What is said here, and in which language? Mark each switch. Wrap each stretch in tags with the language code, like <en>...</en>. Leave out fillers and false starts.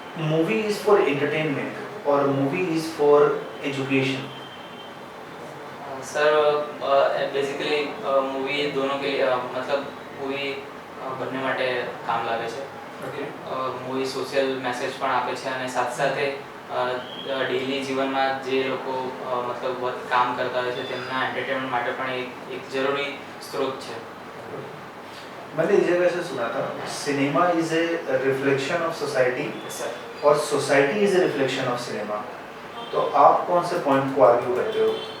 <en>Movie is for entertainment or movie is for education?</en> <hi>Sir basically movie दोनों के लिए मतलब मूवी बनने</hi> <gu>માટે કામ લાગે છે.</gu> <en>Okay.</en> <gu>મૂવી સોશિયલ મેસેજ પણ આપે છે અને સાથે સાથે ડેઈલી જીવનમાં જે લોકો મતલબ કામ કરતા હોય છે તેમના એન્ટરટેનમેન્ટ માટે પણ એક જરૂરી સ્ત્રોત છે.</gu> <hi>मैंने इस जगह से सुना था</hi> <en>cinema is a reflection of society</en> <hi>sir और</hi> <en>Society is a reflection of cinema.</en> <hi>तो आप कौन से पॉइंट को आर्ग्यू करते हो?</hi>